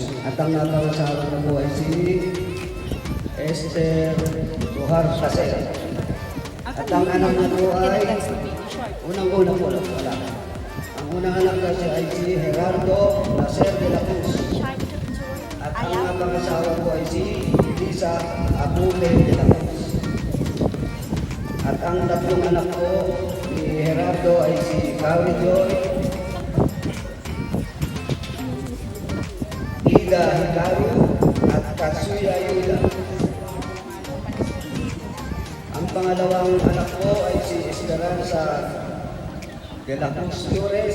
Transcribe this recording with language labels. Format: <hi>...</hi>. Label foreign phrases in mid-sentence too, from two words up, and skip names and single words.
<tl>At ang napangasawa na po ay si Esther Tuhar Placer. At ang anak na po ay unang-unang po lang wala. Ang unang anak kasi ay si Gerardo Placer de la Cruz. At ang napangasawa ko ay si Elisa Abule de la Cruz. At ang tatlong anak ko ni Gerardo ay si Kawi Joy, Ida Hikaru, at Katsuya Yuda. Ang pangalawang anak ko ay si Esperanza de la Cruz Flores.</tl>